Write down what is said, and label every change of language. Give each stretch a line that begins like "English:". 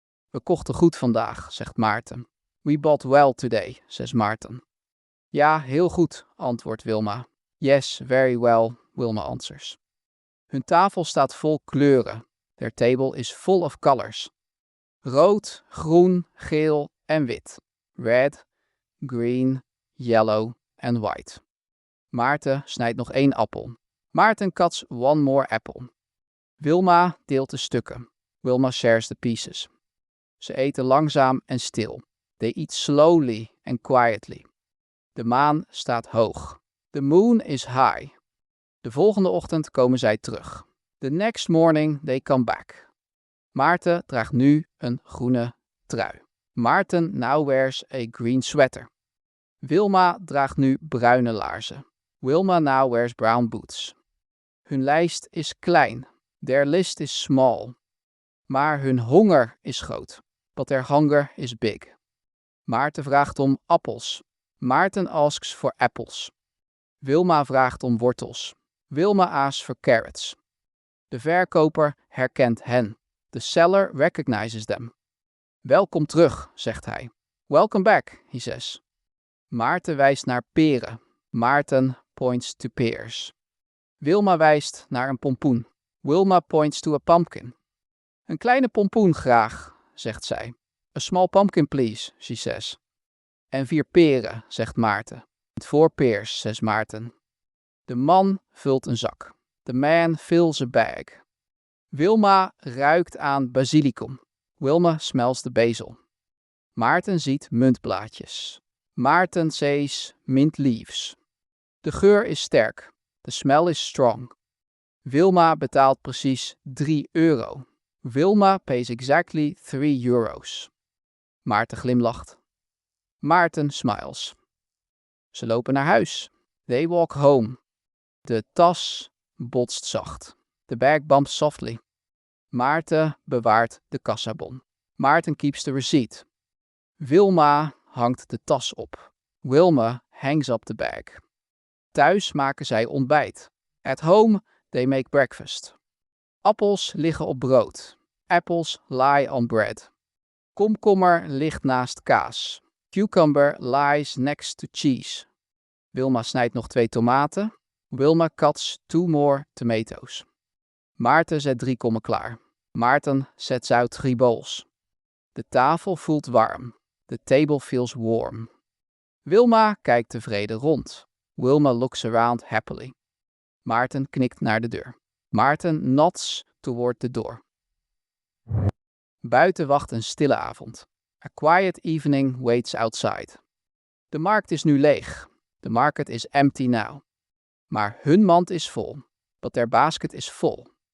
Dutch: We kochten goed vandaag, zegt Maarten.
English: We bought well today, says Maarten.
Dutch: Ja, heel goed, antwoordt Wilma.
English: Yes, very well, Wilma answers.
Dutch: Hun tafel staat vol kleuren.
English: Their table is full of colors.
Dutch: Rood, groen, geel en wit.
English: Red, green, yellow and white.
Dutch: Maarten snijdt nog 1 appel.
English: Maarten cuts 1 more apple.
Dutch: Wilma deelt de stukken.
English: Wilma shares the pieces.
Dutch: Ze eten langzaam en stil.
English: They eat slowly and quietly.
Dutch: De maan staat hoog.
English: The moon is high.
Dutch: De volgende ochtend komen zij terug.
English: The next morning they come back.
Dutch: Maarten draagt nu een groene trui.
English: Maarten now wears a green sweater.
Dutch: Wilma draagt nu bruine laarzen.
English: Wilma now wears brown boots.
Dutch: Hun lijst is klein.
English: Their list is small.
Dutch: Maar hun honger is groot.
English: But their hunger is big.
Dutch: Maarten vraagt om appels.
English: Maarten asks for apples.
Dutch: Wilma vraagt om wortels.
English: Wilma asks for carrots.
Dutch: De verkoper herkent hen.
English: The seller recognizes them.
Dutch: Welkom terug, zegt hij.
English: Welcome back, he says.
Dutch: Maarten wijst naar peren.
English: Maarten points to pears.
Dutch: Wilma wijst naar een pompoen.
English: Wilma points to a pumpkin.
Dutch: Een kleine pompoen graag, zegt zij.
English: A small pumpkin please, she says.
Dutch: En 4 peren, zegt Maarten.
English: 4 pears,
Dutch: zegt Maarten. De man vult een zak.
English: The man fills a bag.
Dutch: Wilma ruikt aan basilicum.
English: Wilma smells the basil.
Dutch: Maarten ziet muntblaadjes.
English: Maarten says mint leaves.
Dutch: De geur is sterk.
English: The smell is strong.
Dutch: Wilma betaalt precies 3 euro.
English: Wilma pays exactly 3 euros.
Dutch: Maarten glimlacht.
English: Maarten smiles.
Dutch: Ze lopen naar huis.
English: They walk home.
Dutch: De tas botst zacht.
English: The bag bumps softly.
Dutch: Maarten bewaart de kassabon.
English: Maarten keeps the receipt.
Dutch: Wilma hangt de tas op.
English: Wilma hangs up the bag.
Dutch: Thuis maken zij ontbijt.
English: At home, they make breakfast.
Dutch: Appels liggen op brood.
English: Apples lie on bread.
Dutch: Komkommer ligt naast kaas.
English: Cucumber lies next to cheese.
Dutch: Wilma snijdt nog 2 tomaten.
English: Wilma cuts 2 more tomatoes.
Dutch: Maarten zet 3 kommen klaar.
English: Maarten sets out 3 bowls.
Dutch: De tafel voelt warm.
English: The table feels warm.
Dutch: Wilma kijkt tevreden rond.
English: Wilma looks around happily.
Dutch: Maarten knikt naar de deur.
English: Maarten nods toward the door.
Dutch: Buiten wacht een stille avond.
English: A quiet evening waits outside.
Dutch: De markt is nu leeg.
English: The market is empty now.
Dutch: Maar hun mand is vol.
English: But their basket is full.